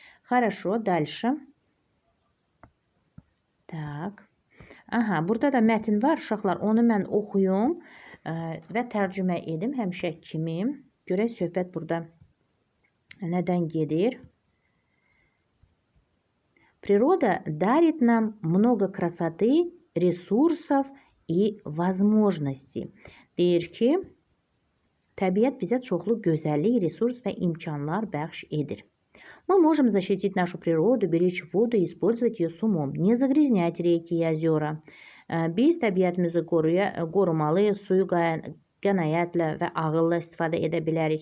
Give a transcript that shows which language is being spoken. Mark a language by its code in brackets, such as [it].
[ru] Хорошо, dальше. Так. [az] Aha, burada da mətn var, uşaqlar. Onu mən oxuyum və tərcümə edim həmişə kimi. Görək söhbət burada nədən gedir? [ru] Природа дарит нам много красоты, ресурсов и возможностей. [az] Deyir ki, təbiət bizə çoxlu gözəllik, resurs və imkanlar bəxş edir. [ru] Мы можем защитить нашу природу, беречь воду и использовать ее с умом, не загрязнять реки и озера. [az] Biz təbiətimizi qorumalı, suyu qənaətlə və ağıllı istifadə edə bilərik.